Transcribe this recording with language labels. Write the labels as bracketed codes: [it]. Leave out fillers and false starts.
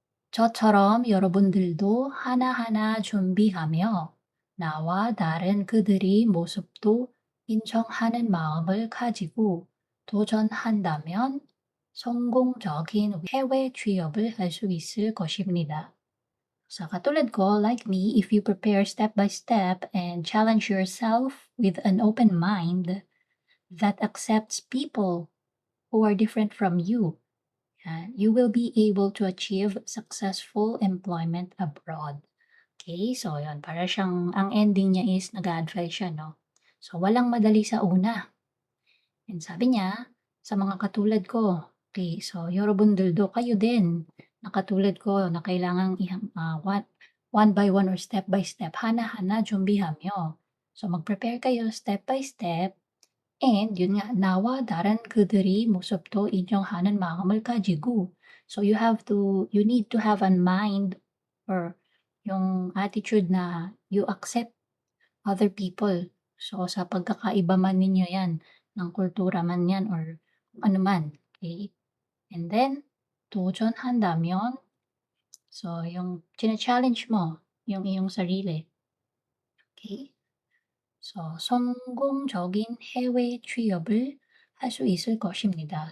[ko] 저처럼 여러분들도 하나하나 준비하며 나와 다른 그들의 모습도 인정하는 마음을 가지고 도전한다면 성공적인 해외 취업을 할 수 있을 것입니다. [tl] Sa katulad ko, [en] like me, if you prepare step by step and challenge yourself with an open mind that accepts people who are different from you, you will be able to achieve successful employment abroad. [tl] Okay, so yun, para siyang, ang ending niya is nag-a-advise siya, no? So, walang madali sa una. And sabi niya, sa mga katulad ko, okay, so [ko] 여러분들도 [tl] kayo din, na katulad ko, na kailangang [en] one by one or step by step, [ko] hana-hana 준비하며. [tl] So, mag-prepare kayo step by step. And yun nga, [ko] 나와 다른 그들의 모습도 인정하는 마음을 가지고. [en] So you need to have a mind or [tl] yung attitude na [en] you accept other people. [tl] So sa pagkakaiba man ninyo yan, ng kultura man yan or ano man. Okay? And then, [ko] 도전한다면, [tl] so yung chine-challenge mo, yung iyong sarili. [en] Okay? [ko] So, 성공적인 해외 취업을 할 수 있을 것입니다.